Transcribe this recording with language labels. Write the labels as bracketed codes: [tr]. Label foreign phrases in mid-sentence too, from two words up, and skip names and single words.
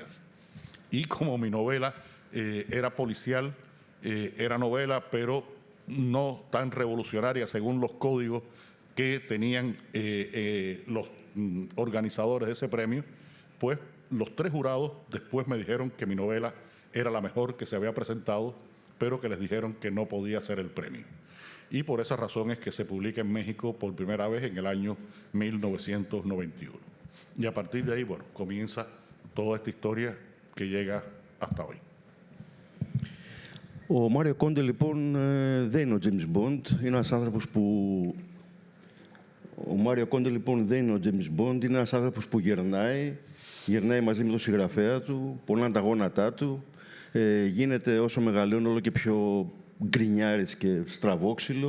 [es] Y como mi novela era policial, era novela, pero no tan revolucionaria según los códigos que tenían los organizadores de ese premio, pues los 3 jurados después me dijeron que mi novela era la mejor que se había presentado, pero que les dijeron que no podía ser el premio. Y por esa razón es que se publica en México por primera vez en el año 1991. Y a partir de ahí, bueno, comienza toda esta historia que llega hasta hoy. [el] Ο Μάριο Κόντε, λοιπόν, δεν είναι ο James Bond. Είναι ένας άνθρωπος που... Ο Μάριο Κόντε, λοιπόν, δεν είναι ο James Bond. Είναι ένας άνθρωπος που γερνάει μαζί με τον συγγραφέα του, πονάνε τα γόνατά του, γίνεται όσο μεγαλώνει όλο και πιο γκρινιάρης και στραβόξυλο.